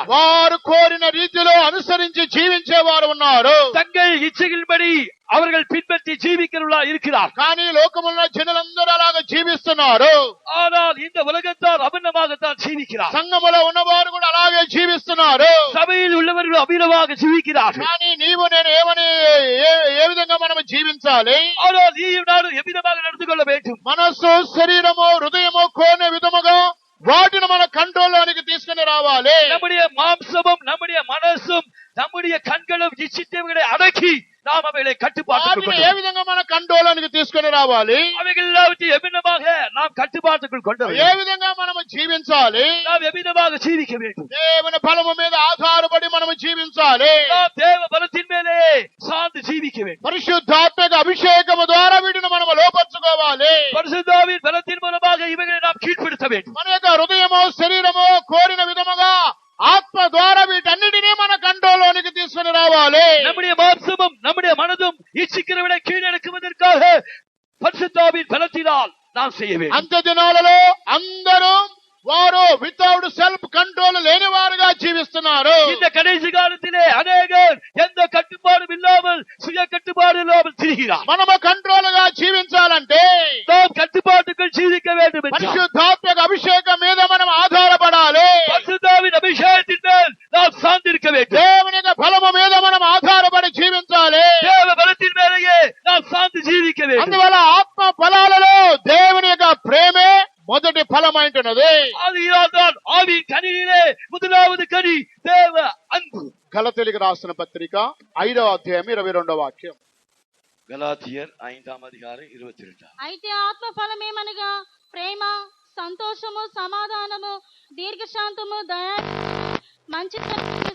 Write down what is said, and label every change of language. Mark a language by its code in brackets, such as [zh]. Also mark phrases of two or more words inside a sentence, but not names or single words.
[te] వారు కోరిన రీతిలో అనుసరించి జీవించేవారు ఉన్నారు. [ta] தங்கள் இச்சைகளின்படி அவர்கள் பின்பற்றி ஜீவிக்கிறவர்களா இருக்கிறார். [te] కానీ లోకములో జనులందరూ అలాగా జీవిస్తున్నారు. [ta] ஆனால் இந்த உலகத்தார் அபிநமாகத்தான் ஜீவிக்கிறார். [te] సంఘములో ఉన్నవారు కూడా అలాగే జీవిస్తున్నారు. [ta] சபையில் உள்ளவர்கள் அபிநமாக ஜீவிக்கிறார்கள். [te] కానీ నీవు నేను ఏ విధంగా మనం జీవించాలి? [ta] ஆனால் நீயும் நானும் எவ்விதமாக நடந்து கொள்ள வேண்டும்? [te] మనస్సు శరీరము హృదయము కోరిన విధముగా వాటిని మన కంట్రోల్లోనికి తీసుకుని రావాలి. [ta] நம்முடைய மாம்சமும் நம்முடைய மனசும் நம்முடைய கண்களும் இச்சித்தவைகளை அடக்கி நாம் அவைகளை கட்டுப்பாட்டுக்குள் [te] వాటిని ఏ విధంగా మన కంట్రోల్లోనికి తీసుకుని రావాలి? [ta] அவைகள் எல்லாவற்றையும் எவ்விதமாக நாம் கட்டுப்பாட்டுக்குள் கொண்டு வர [te] ఏ [ta] வேண்டும். [te] విధంగా మనము జీవించాలి? [ta] நாம் எவ்விதமாக ஜீவிக்க வேண்டும்? [te] దేవుని బలము మీద ఆధారపడి మనము జీవించాలి. [ta] நாம் தேவ பலத்தின் மேலே சார்ந்து ஜீவிக்க வேண்டும். [te] పరిశుద్ధాత్మక అభిషేకము ద్వారా వీటిని మనము లోపర్చుకోవాలి. [ta] பரிசுத்தாவின் பலத்தின் மூலமாக இவைகளை நாம் கீழ்ப்படுத்த வேண்டும். [te] మన యొక్క హృదయము శరీరము కోరిన విధముగా ఆత్మ ద్వారా వీటన్నిటినీ మన కంట్రోల్లోనికి తీసుకుని రావాలి. [ta] நம்முடைய மாம்சமும் நம்முடைய மனதும் இச்சிக்கிறவனை கீழடக்குவதற்காக பரிசுத்தாவின் பலத்தினால் நாம் செய்ய வேண்டும். [te] అంత్య దినాలలో అందరూ వారు [en] without self control [te] లేని వారుగా జీవిస్తున్నారు. [ta] இந்த கடைசி காலத்திலே அநேகர் எந்த கட்டுப்பாடும் இல்லாமல் சுய கட்டுப்பாடு இல்லாமல் திரிகிறார். [te] మనము కంట్రోల్ గా జీవించాలంటే [ta] நாம் கட்டுப்பாட்டுக்குள் ஜீவிக்க வேண்டும் என்றால் [te] పరిశుద్ధాత్మక అభిషేకం మీద మనం ఆధారపడాలి. [ta] பரிசுத்தாவின் அபிஷேகத்தின் மேல் நாம் சார்ந்திருக்க வேண்டும். [te] దేవుని యొక్క బలము మీద మనం ఆధారపడి జీవించాలి. [ta] தேவ பலத்தின் மேலேயே நாம் சார்ந்து ஜீவிக்க வேண்டும். [te] అందువల్ల ఆత్మ ఫలాలలో దేవుని యొక్క ప్రేమే మొదటి ఫలమైంటున్నది. [ta] ஆகையால்தான் ஆவியின் கனியிலே முதலாவது கனி தேவ அன்பு. [te] గలతీయులకు రాసిన పత్రిక 5వ అధ్యాయం 22వ వాక్యం. గలాతీయర్ 5వ అధ్యాయం 22. అయితే ఆత్మ ఫలమేమనగా ప్రేమ, సంతోషము, సమాధానము, దీర్ఘశాంతము, దయ, మంచితనం,